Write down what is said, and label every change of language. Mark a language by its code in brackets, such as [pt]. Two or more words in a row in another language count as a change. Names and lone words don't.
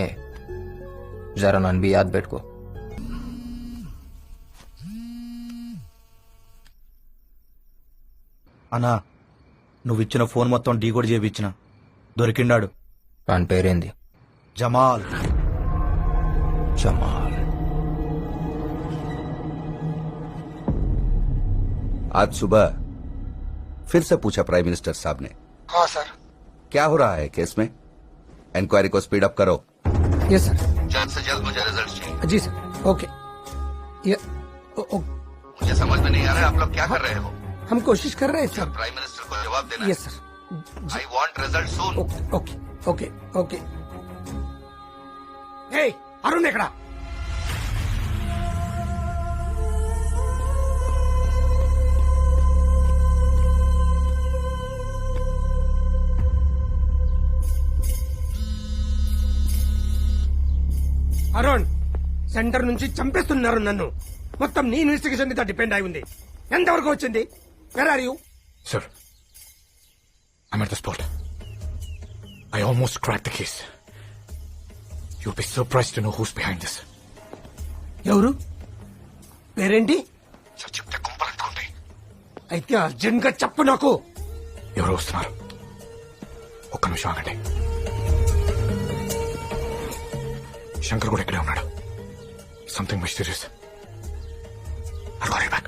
[te] జరా నన్ను బి యాద్ పెట్టుకో. అన్నా నువ్విచ్చిన ఫోన్ మొత్తం డీకోడ్ చేయించిన. దొరికిండాడు. వాని పేరేంది? జమాల్. జమాల్. [hi] आज सुबह फिर से पूछा प्राइम मिनिस्टर साहब ने। हाँ सर। क्या हो रहा है केस में? इंक्वायरी को [en] speed up [hi] करो। [en] yes sir. [hi] जल्द से जल्द मुझे रिजल्ट चाहिए। जी सर। ओके। मुझे समझ में नहीं आ रहा है आप लोग क्या कर रहे हो? हम कोशिश कर रहे हैं सर। प्राइम मिनिस्टर को जवाब देना। [en] yes sir. I want result soon. OK OK OK. Hey Arun ఎక్కడా? [te] అరుణ్ సెంటర్ నుంచి చంపేస్తున్నారు నన్ను. మొత్తం నీ ఇన్వెస్టిగేషన్ మీద డిపెండ్ అయి ఉంది. ఎంతవరకు వచ్చింది? [en] where are you? Sir, I'm at the spot. I almost cracked the case. You'll be surprised to know who's behind this. [te] ఎవరు? పేరేంటి? సార్ చెప్తే కుంపలంటుకుంటాయి. అయితే అర్జెంట్ గా చెప్పు నాకు. ఎవరు వస్తున్నారు? ఒక్క నిమిషం ఆగండి. శంకర్ కూడా ఇక్కడే ఉన్నాడు. [en] something mysterious. I'll call you back.